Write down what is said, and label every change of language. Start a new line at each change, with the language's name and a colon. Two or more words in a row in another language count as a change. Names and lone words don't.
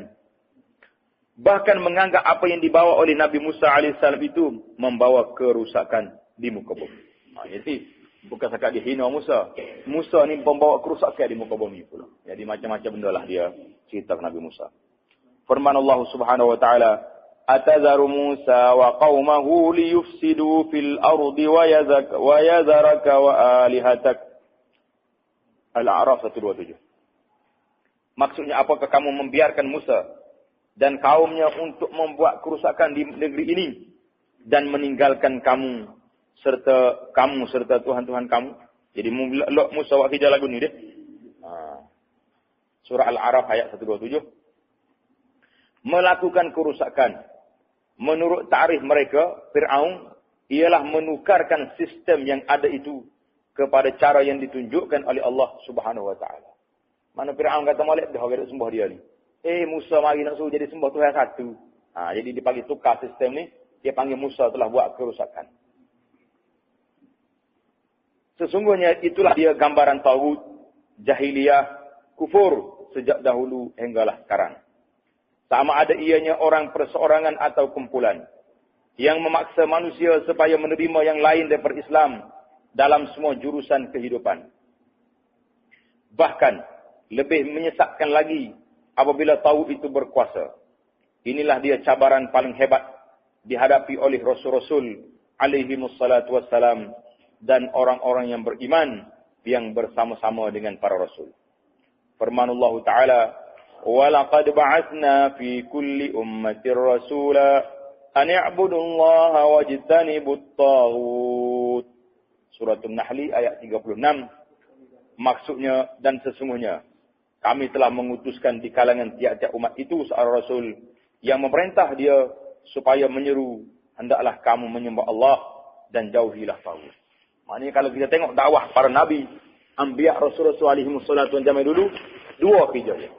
Malay: Bahkan menganggap apa yang dibawa oleh Nabi Musa AS itu membawa kerusakan di muka bumi. Jadi bukan sekadar dia hina Musa. Musa ni membawa kerusakan di muka bumi pula. Jadi macam-macam benda lah dia cerita ke Nabi Musa. Firman Allah
Arabic: سبحانه وتعالى، أتذر موسى وقومه ليفسدوا في الأرض ويذرك وآلهتك."
Malay: Al-A'raf 127. Maksudnya, apakah kamu membiarkan Musa dan kaumnya untuk membuat kerusakan di negeri ini dan meninggalkan kamu serta Tuhan-Tuhan kamu? Jadi Musa buat hijau lagu ni dia. Surah Al-A'raf ayat 127. Melakukan kerusakan. Menurut ta'rif mereka, Fir'aun ialah menukarkan sistem yang ada itu kepada cara yang ditunjukkan oleh Allah
Arabic: سبحانه وتعالى.
Malay: Mana Fir'aun kata molek dah orang nak sembah dia ni. Musa mari nak suruh jadi sembah Tuhan satu. Jadi dia panggil tukar sistem ni, dia panggil Musa telah buat kerusakan. Sesungguhnya itulah dia gambaran tauhid, jahiliyah, kufur sejak dahulu hinggalah sekarang. Sama ada ianya orang perseorangan atau kumpulan yang memaksa manusia supaya menerima yang lain daripada Islam dalam semua jurusan kehidupan. Bahkan lebih menyesatkan lagi apabila tauhid itu berkuasa. Inilah dia cabaran paling hebat dihadapi oleh Rasul-Rasul
Arabic: عليهم الصلاة والسلام
Malay: dan orang-orang yang beriman yang bersama-sama dengan para Rasul.
Arabic: Firmanullah Ta'ala, وَلَقَدْ بَعَثْنَا فِي كُلِّ أُمَّةٍ رَسُولًا أَنِ اعْبُدُوا اللَّهَ وَاجْتَنِبُوا الطَّاغُوتَ.
Malay: Surah An-Nahl ayat 36. Maksudnya, dan sesungguhnya kami telah mengutuskan di kalangan tiap-tiap umat itu seorang Rasul yang memerintah dia supaya menyeru, hendaklah kamu menyembah Allah dan jauhilah taghut. Maknanya kalau kita tengok dakwah para Nabi, Anbiya, Rasul-Rasul alaihimussalatu zaman dulu, dua kerja dia.